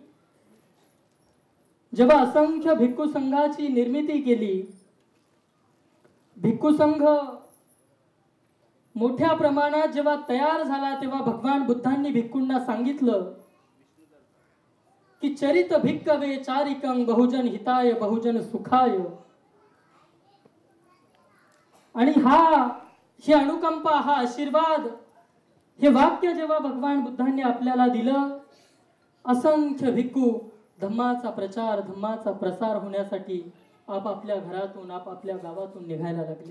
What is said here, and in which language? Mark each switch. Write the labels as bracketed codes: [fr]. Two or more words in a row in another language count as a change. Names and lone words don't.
[mr] जेव्हा असंख्य भिक्खू संघाची निर्मिती केली, भिक्खू संघ मोठ्या प्रमाणात जेव्हा तयार झाला, तेव्हा भगवान बुद्धांनी भिक्खूंना सांगितलं की [pi] चरित भिक्खवे चारिकं बहुजन हिताय बहुजन सुखाय. [mr] आणि ही अनुकंपा, हा आशीर्वाद, हे वाक्य जेव्हा भगवान बुद्धांनी आपल्याला दिलं, असंख्य भिक्खू धम्माचा प्रचार, धम्माचा प्रसार होण्यासाठी आपापल्या घरातून आपापल्या गावातून निघायला लागले.